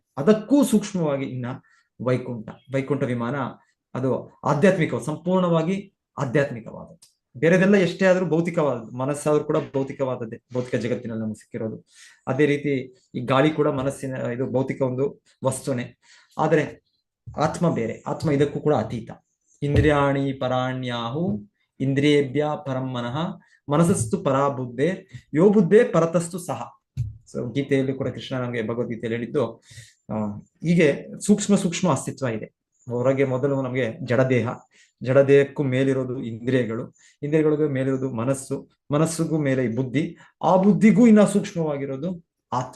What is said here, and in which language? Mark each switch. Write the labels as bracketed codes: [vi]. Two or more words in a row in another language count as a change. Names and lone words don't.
[kn] ಅದಕ್ಕೂ ಸೂಕ್ಷ್ಮವಾಗಿ ಇನ್ನ ವೈಕುಂಠ ವಿಮಾನ, ಅದು ಆಧ್ಯಾತ್ಮಿಕ, ಸಂಪೂರ್ಣವಾಗಿ ಆಧ್ಯಾತ್ಮಿಕವಾದದ್ದು. ಬೇರೆದೆಲ್ಲ ಎಷ್ಟೇ ಆದ್ರೂ ಭೌತಿಕವಾದದ್ದು, ಮನಸ್ಸಾದ್ರೂ ಕೂಡ ಭೌತಿಕವಾದದ್ದೇ, ಭೌತಿಕ ಜಗತ್ತಿನಲ್ಲಿ ನಮ್ಗೆ ಸಿಕ್ಕಿರೋದು. ಅದೇ ರೀತಿ ಈ ಗಾಳಿ ಕೂಡ ಮನಸ್ಸಿನ ಇದು ಭೌತಿಕ ಒಂದು ವಸ್ತುನೇ. ಆದ್ರೆ ಆತ್ಮ ಬೇರೆ, ಆತ್ಮ ಇದಕ್ಕೂ ಕೂಡ ಅತೀತ. [sa] ಇಂದ್ರಿಯಾಣಿ ಪರಾಣ್ಯಾಹು ಇಂದ್ರಿಯೇಭ್ಯ ಪರಂ ಮನಃ ಮನಸ್ಸಸ್ತು ಪರಾಬುದ್ಧೆ ಯೋ ಬುದ್ಧೆ ಪರತಸ್ತು ಸಹ. [kn] ಸೊ ಗೀತೆಯಲ್ಲಿ ಕೂಡ ಕೃಷ್ಣ ನಮಗೆ ಭಗವದ್ಗೀತೆಯಲ್ಲಿ ಹೇಳಿದ್ದು ಹೀಗೆ ಸೂಕ್ಷ್ಮ ಅಸ್ತಿತ್ವ ಇದೆ. ಹೊರಗೆ ಮೊದಲು ನಮಗೆ ಜಡದೇಹಕ್ಕೂ ಮೇಲಿರೋದು ಇಂದ್ರಿಯಗಳಿಗೂ ಮೇಲಿರೋದು ಮನಸ್ಸಿಗೂ ಮೇಲೆ ಈ ಬುದ್ಧಿ, ಆ ಬುದ್ಧಿಗೂ ಇನ್ನ ಸೂಕ್ಷ್ಮವಾಗಿರೋದು ಆತ್ಮ.